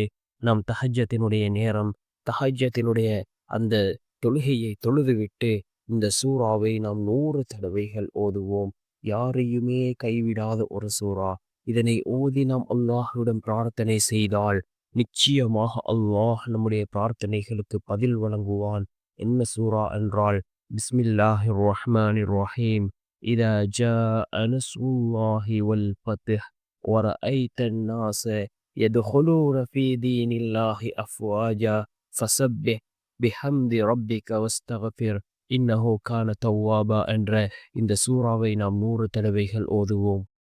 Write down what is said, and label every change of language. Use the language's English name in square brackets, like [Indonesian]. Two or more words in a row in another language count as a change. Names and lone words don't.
[Tamil] நாம் தஹஜ்ஜத்தினுடைய நேரம், தஹஜ்ஜத்தினுடைய அந்த தொழுகையை தொழுதுவிட்டு இந்த சூறாவை நாம் 100 தடவைகள் ஓதுவோம். யாரையுமே கைவிடாத ஒரு சூறா. இதனை ஓதி நாம் அல்லாஹ்விடம் பிரார்த்தனை செய்தால் நிச்சயமாக அல்லாஹ் நம்முடைய பிரார்த்தனைகளுக்கு பதில் வழங்குவான். என்ன சூறா என்றால், [Arabic] بسم الله الرحمن الرحيم. إذا جاء نصر الله والفتح ورأيت الناس يدخلون في دين الله أفواجا فسبح بحمد ربك واستغفر إنه كان توابا [Tamil] என்ற இந்த சூறாவை நாம் 100 தடவைகள் ஓதுவோம்.